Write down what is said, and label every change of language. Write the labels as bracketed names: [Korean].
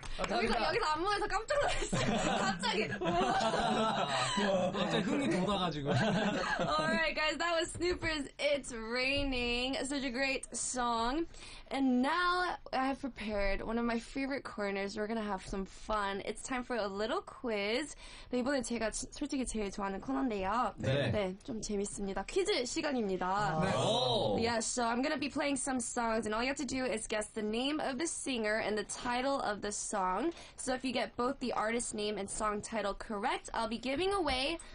[Korean] 여기서 안무에서 깜짝 놀랐어요. 갑자기. 갑자기 흥이 돋아가지고. [English] Alright guys, that was Snuper's It's Raining. Such a great song. And now I have prepared one of my favorite corners. We're gonna have some fun. It's time for a little quiz. [Korean] 네, 이번에 제가 솔직히 제일 좋아하는 코너인데요. 네, 좀 재밌습니다. 퀴즈 시간입니다. [English] Yes, so I'm gonna be playing some songs, and all you have to do is guess the name of the singer and the title of the song. So if you get both the artist name and song title correct, I'll be giving away